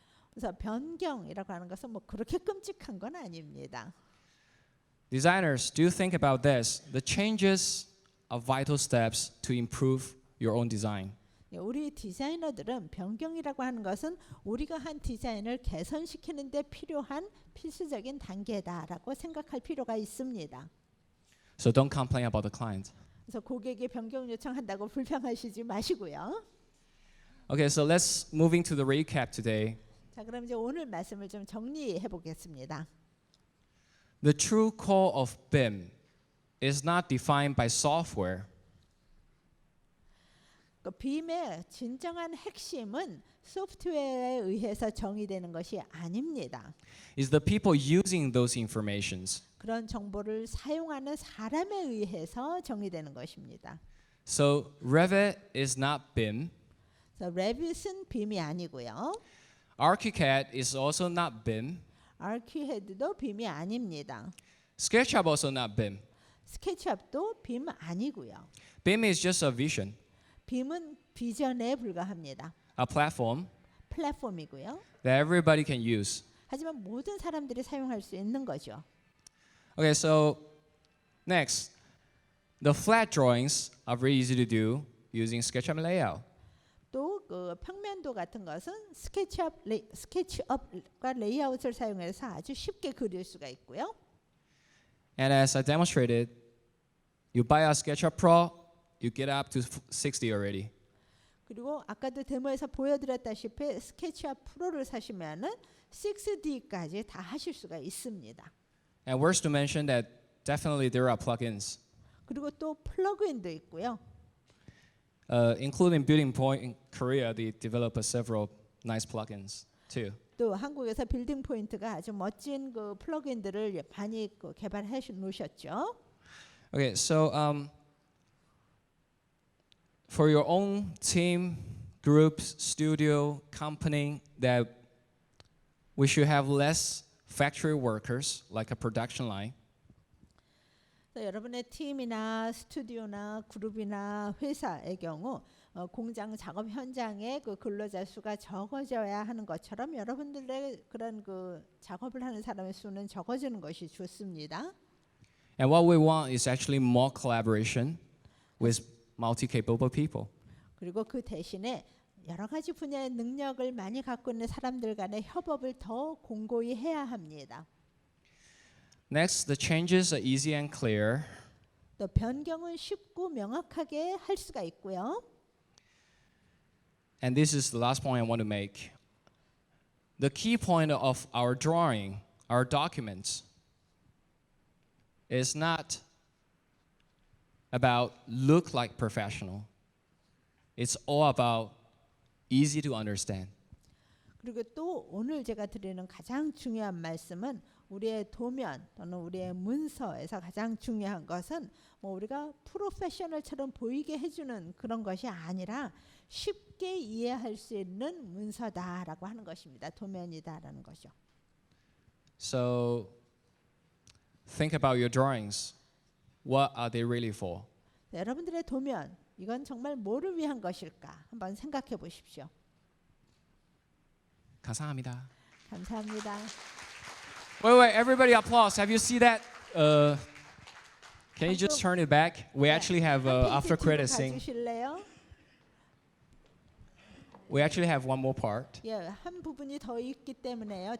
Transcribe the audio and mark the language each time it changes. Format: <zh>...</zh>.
<ko>그래서 변경이라고 하는 것은 뭐 그렇게 끔찍한 건 아닙니다.</ko> <en>Designers, do think about this. The changes are vital steps to improve your own design.</en> <ko>우리 디자이너들은 변경이라고 하는 것은 우리가 한 디자인을 개선시키는 데 필요한 필수적인 단계다라고 생각할 필요가 있습니다.</ko> <en>So don't complain about the client.</en> <ko>그래서 고객이 변경 요청한다고 불평하시지 마시고요.</ko> <en>Okay, so let's moving to the recap today.</en> <ko>자, 그럼 이제 오늘 말씀을 좀 정리해 보겠습니다.</ko> <en>The true core of BIM is not defined by software.</en> <ko>그 빔의 진정한 핵심은 소프트웨어에 의해서 정의되는 것이 아닙니다.</ko> <en>It's the people using those informations.</en> <ko>그런 정보를 사용하는 사람에 의해서 정의되는 것입니다.</ko> <en>So Revit is not BIM.</en> <ko>그래서 레빗은 빔이 아니고요.</ko> <en>ArchiCAD is also not BIM.</en> <ko>아키헤드도 빔이 아닙니다.</ko> <en>SketchUp also not BIM.</en> <ko>스케치업도 빔 아니고요.</ko> <en>BIM is just a vision,</en> <ko>빔은 비전에 불과합니다.</ko> <en>a platform</en> <ko>플랫폼이고요.</ko> <en>that everybody can use.</en> <ko>하지만 모든 사람들이 사용할 수 있는 거죠.</ko> <en>Okay, so next, the flat drawings are very easy to do using SketchUp layout.</en> <ko>또 그 평면도 같은 것은 스케치업과 레이아웃을 사용해서 아주 쉽게 그릴 수가 있고요.</ko> <en>And as I demonstrated, you buy a SketchUp Pro, you get up to 60 already.</en> <ko>그리고 아까도 데모에서 보여드렸다시피 스케치업 프로를 사시면은 6D까지 다 하실 수가 있습니다.</ko> <en>And worth to mention that definitely there are plugins,</en> <ko>그리고 또 플러그인도 있고요.</ko> <en>including Building Point in Korea. They develop several nice plugins too.</en> <ko>또 한국에서 빌딩 포인트가 아주 멋진 그 플러그인들을 많이 개발해 놓으셨죠.</ko> <en>Okay, so for your own team, groups, studio, company, that we should have less factory workers like a production line.</en> <ko>여러분의 팀이나 스튜디오나 그룹이나 회사의 경우 공장 작업 현장의 그 근로자 수가 적어져야 하는 것처럼 여러분들의 그런 그 작업을 하는 사람의 수는 적어지는 것이 좋습니다.</ko> <en>And what we want is actually more collaboration with multi-capable people.</en> <ko>그리고 그 대신에 여러 가지 분야의 능력을 많이 갖고 있는 사람들 간의 협업을 더 공고히 해야 합니다.</ko> <en>Next, the changes are easy and clear.</en> <ko>또 변경은 쉽고 명확하게 할 수가 있고요.</ko> <en>And this is the last point I want to make. The key point of our drawing, our documents, is not about look like professional. It's all about easy to understand.</en> <ko>그리고 또 오늘 제가 드리는 가장 중요한 말씀은 우리의 도면 또는 우리의 문서에서 가장 중요한 것은 뭐 우리가 프로페셔널처럼 보이게 해주는 그런 것이 아니라 쉽게 이해할 수 있는 문서다라고 하는 것입니다. 도면이다라는 거죠.</ko> <en>So think about your drawings. What are they really for?</en> <ko>네, 여러분들의 도면 이건 정말 뭐를 위한 것일까? 한번 생각해 보십시오. 감사합니다. 감사합니다.</ko> <en>Wait, everybody applause. Have you seen that? Can you just turn it back? We actually have after credit scene.</en> <ko>가주실래요?</ko> <en>We actually have one more part.</en> <ko>예, 한 부분이 더 있기 때문에요.</ko>